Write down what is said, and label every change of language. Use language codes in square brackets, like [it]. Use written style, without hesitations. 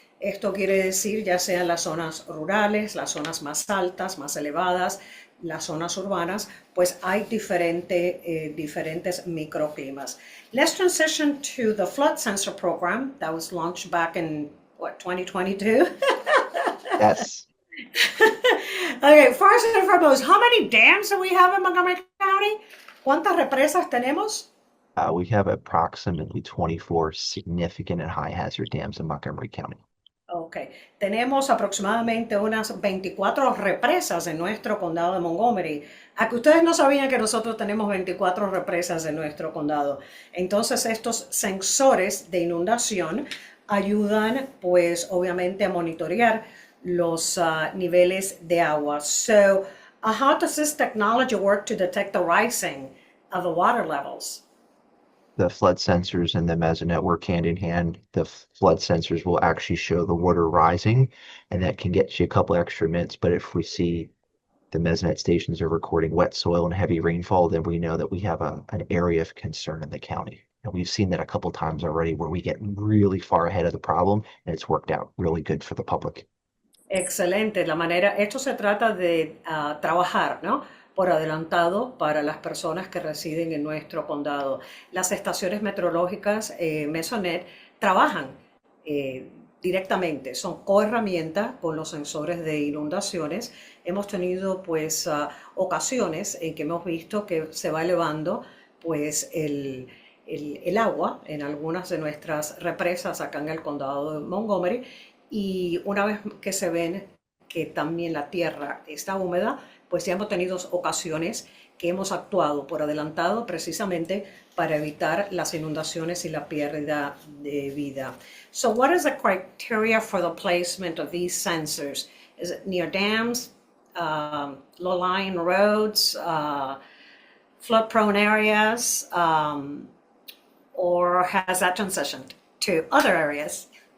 [es] Esto quiere decir ya sean las zonas rurales, las zonas más altas, más elevadas, las zonas urbanas, pues hay diferentes microclimas. [en] Let's transition to the flood sensor program that was launched back in, 2022? Yes. Okay, first and foremost, how many dams do we have in Montgomery County? [es] ¿Cuántas represas tenemos? [en] We have approximately 24 significant and high hazard dams in Montgomery County. [es] Ok, tenemos aproximadamente unas 24 represas en nuestro condado de Montgomery. A que ustedes no sabían que nosotros tenemos 24 represas en nuestro condado. Entonces estos sensores de inundación ayudan pues obviamente a monitorear los niveles de agua. [en] So, how does this technology work to detect the rising of the water levels? The flood sensors and the Mesonet work hand in hand. The flood sensors will actually show the water rising, and that can get you a couple extra minutes. But if we see the Mesonet stations are recording wet soil and heavy rainfall, then we know that we have an area of concern in the county. And we've seen that a couple times already where we get really far ahead of the problem, and it's worked out really good for the public. [es] Excelente, la manera, esto se trata de trabajar, ¿no? Por adelantado para las personas que residen en nuestro condado. Las estaciones meteorológicas Mesonet trabajan eh, directamente, son coherramienta con los sensores de inundaciones. Hemos tenido pues ocasiones en que hemos visto que se va elevando pues el agua en algunas de nuestras represas acá en el condado de Montgomery y una vez que se ven que también la tierra está húmeda, pues ya hemos tenido ocasiones que hemos actuado por adelantado precisamente para evitar las inundaciones y la pérdida de vida. [en] So what is the criteria for the placement of these sensors? Is it near dams, low-lying roads, flood-prone areas, or has that transitioned to other areas?